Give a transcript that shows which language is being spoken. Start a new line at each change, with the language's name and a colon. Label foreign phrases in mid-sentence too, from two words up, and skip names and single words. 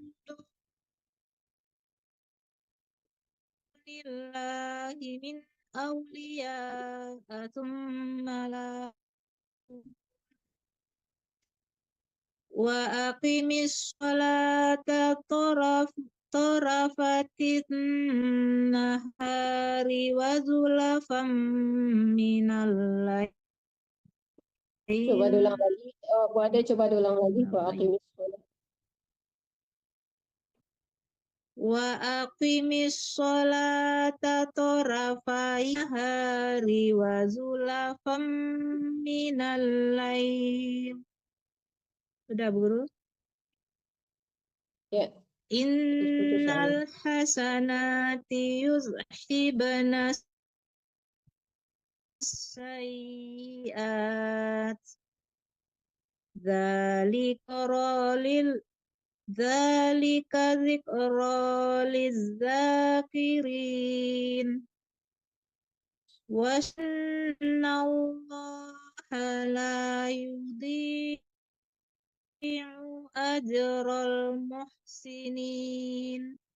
Arabic: دون الله من أولياء ثم لا وأقم الصلاة طرفي النهار وزلفا من الليل
Indonesian: Coba diulang lagi. Oh, Bu Ade coba diulang lagi.
Arabic: وأقم الصلاة طرفي النهار وزلفا من الليل.
Indonesian: Sudah Bu Guru? Ya.
Arabic: إن الحسنات يذهبن السيئات ذلك ذكرى للذاكرين وإن الله لا يضيع أجر المحسنين.